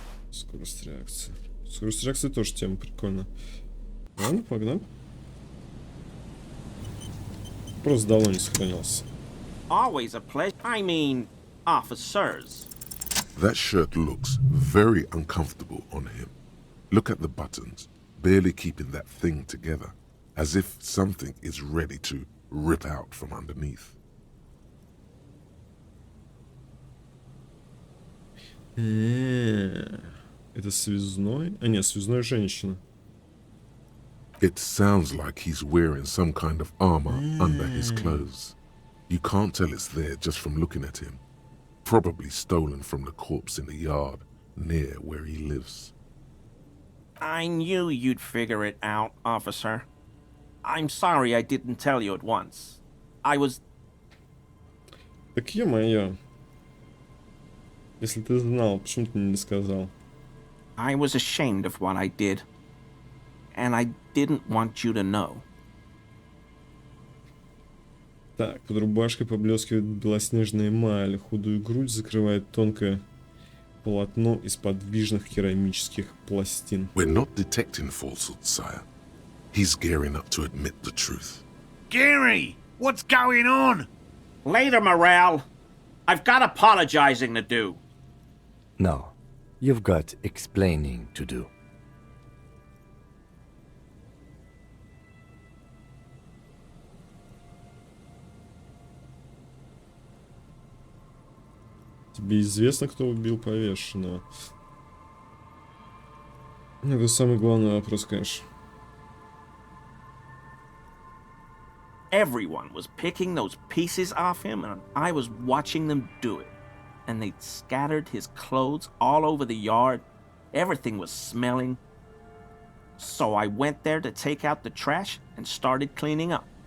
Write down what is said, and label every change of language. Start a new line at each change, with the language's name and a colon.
Russian: Скорость реакции. Скорость реакции тоже тема прикольно. Ладно, погнали. Просто давно не сохранялся.
English: That shirt looks very uncomfortable on him. Look at the buttons, barely keeping that thing together, as if something is ready to rip out from underneath.
Russian: Это связной? А нет, связной женщина.
English: It sounds like he's wearing some kind of armor under his clothes. You can't tell it's there just from looking at him. Probably stolen from the corpse in the yard near where he lives. I knew you'd figure it out, officer. I'm sorry I didn't tell you at once. I was...
Russian: Так ё-моё. Если ты знал, почему ты мне не сказал?
English: I was ashamed of what I did. And I didn't want you to know.
Russian: Так, под рубашкой поблескивает белоснежная эмаль. Худую грудь закрывает тонкое полотно из подвижных керамических пластин.
English: We're not detecting falsehood, sire. He's gearing up to admit the truth. Gary, what's going on? Later, Morale. I've got apologizing to do. No, you've got explaining to do.
Russian: Тебе известно, кто убил повешенного? Это самый главный вопрос, конечно.
English: Everyone was picking those pieces off him, and I was watching them do it. And they'd scattered his clothes all over the yard. Everything was smelling. So I went there to take out the trash and started cleaning up.